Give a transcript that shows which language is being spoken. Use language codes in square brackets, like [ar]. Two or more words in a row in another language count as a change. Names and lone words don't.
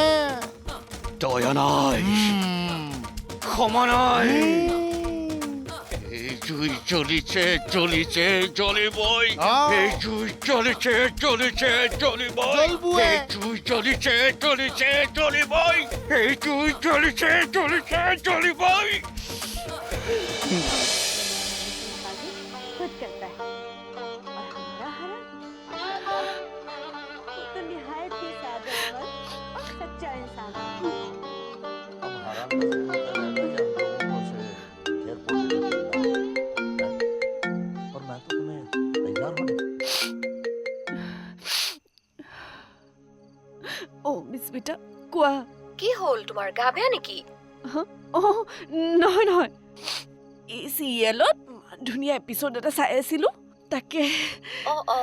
[as] দয়া নাই ক্ষমা নাই এই জুই জ্বলিছে জ্বলিছে জ্বলিবই এই জুই জ্বলিছে জ্বলিছে জ্বলিবই জ্বলবুৱে। এই জুই জ্বলিছে জ্বলিছে জ্বলিবই এই জুই জ্বলিছে জ্বলিছে জ্বলিবই [hi] खुद करता है और हमारा हरा वो तो निहायत ही सादा और सच्चा इंसान है। और मैं तो तुम्हें तैयार होने [as] অ' মিছ বিটা কোৱা কি হ'ল তোমাৰ গা বেয়া নেকি অ' নহয় নহয় এই চিৰিয়েলত ধুনীয়া এপিছ'ড এটা চাই আছিলোঁ তাকে অ অ